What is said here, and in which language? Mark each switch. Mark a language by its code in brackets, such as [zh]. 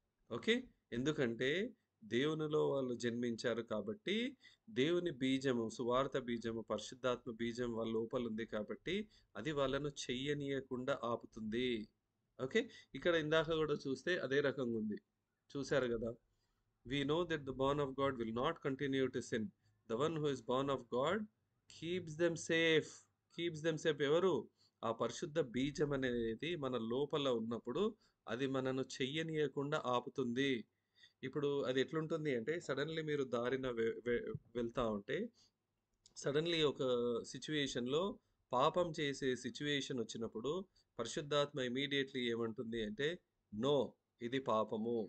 [te] Okay. ఎందుకంటే దేవునిలో వాళ్ళు జన్మించారు కాబట్టి, దేవుని బీజము, సువార్త బీజము, పరిశుద్ధాత్మ బీజం వాళ్ళ లోపలుంది కాబట్టి, అది వాళ్ళను చెయ్యనీయకుండా ఆపుతుంది. ఓకే. ఇక్కడ ఇందాక గూడా చూస్తే అదే రకంగుంది. చూసారు గదా! [en] We know that the born of God will not continue to sin. The one who is born of God keeps them safe. Keeps them safe [te] ఎవరు? ఆ పరిశుద్ధ బీజం అనేది మన లోపల ఉన్నప్పుడు అది మనను చెయ్యనీయకుండా ఆపుతుంది. ఇప్పుడు అది ఎట్లుంటుంది అంటే సడెన్‌లీ మీరు దారిన వెళ్తా ఉంటే సడెన్‌లీ ఒక సిట్యుయేషన్‌లో పాపం చేసే సిట్యుయేషన్ వచ్చినప్పుడు పరిశుద్ధాత్మ ఇమ్మీడియేట్‌లీ ఏమంటుంది అంటే, "నో! ఇది పాపము.